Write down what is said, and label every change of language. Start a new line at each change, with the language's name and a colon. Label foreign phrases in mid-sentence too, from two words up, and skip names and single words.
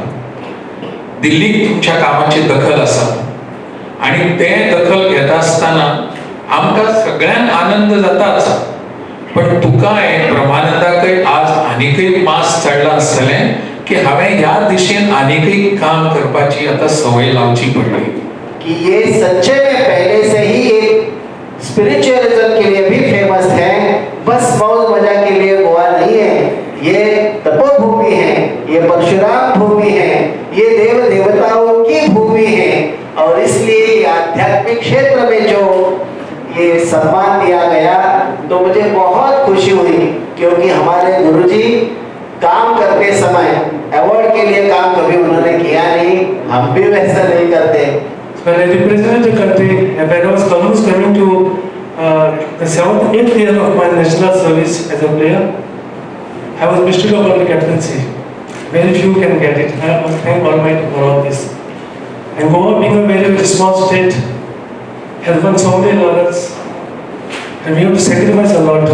Konkani: दिल्लीक तुमच्या कामाची दखल आसा आणि ते दखल घेता आसतना आमकां सगळ्यांक आनंद जाताच, पण तुकाय ब्रह्मानंदाकय आज आनीकय मास चडला आसतलें की हांवें ह्या दिशेन आनीकय काम करपाची आतां संवय लावची पडली.
Hindi: कि ये सच्चे में पहले से ही एक स्पिरिचुअलिज्म के लिए भी फेमस है, बस मौज मजा के लिए गोवा नहीं है. ये तपोभूमि है, ये परशुराम भूमि है, ये देव देवताओं की भूमि है, और इसलिए आध्यात्मिक क्षेत्र में जो ये सम्मान दिया गया तो मुझे बहुत खुशी हुई, क्योंकि हमारे गुरुजी काम करते समय अवार्ड के लिए काम कभी उन्होंने किया नहीं, हम भी वैसा नहीं करते.
English: When I represented the country, and when I was coming to the 7th, 8th year of my national service as a player, I was bestowed upon the captaincy. Very few can get it. I must thank Almighty for all this. And Goa, being a very, very small state, has won so many laurels, and we have to sacrifice a lot.